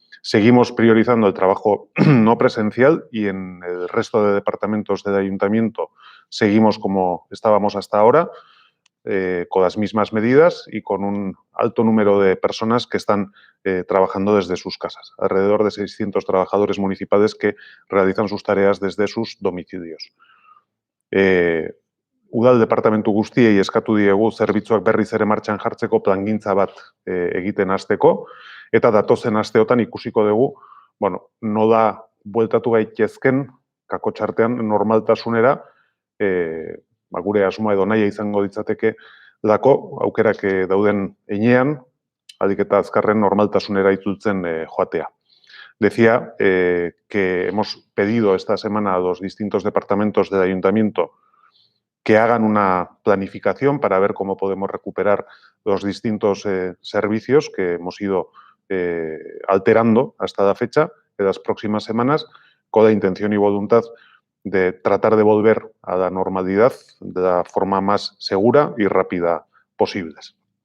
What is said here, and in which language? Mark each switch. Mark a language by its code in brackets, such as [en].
[es] Seguimos priorizando el trabajo no presencial y en el resto de departamentos del ayuntamiento seguimos como estábamos hasta ahora, con las mismas medidas y con un alto número de personas que están trabajando desde sus casas. Alrededor de 600 trabajadores municipales que realizan sus tareas desde sus domicilios. [eu] Udal departamentu guztiei eskatu diegu zerbitzuak berriz ere martxan jartzeko plangintza bat egiten hasteko, eta datozen asteotan ikusiko dugu, bueno, nola bueltatu gaitezken kakotxartean normaltasunera, gure asmoa edo nahia izango ditzateke lako, aukerak dauden heinean, ahalik eta azkarren normaltasunera itzultzen joatea. [es] Decía que hemos pedido esta semana a los distintos departamentos del ayuntamiento que hagan una planificación para ver cómo podemos recuperar los distintos servicios que hemos ido alterando hasta la fecha de las próximas semanas, con la intención y voluntad de tratar de volver a la normalidad de la forma más segura y rápida posibles.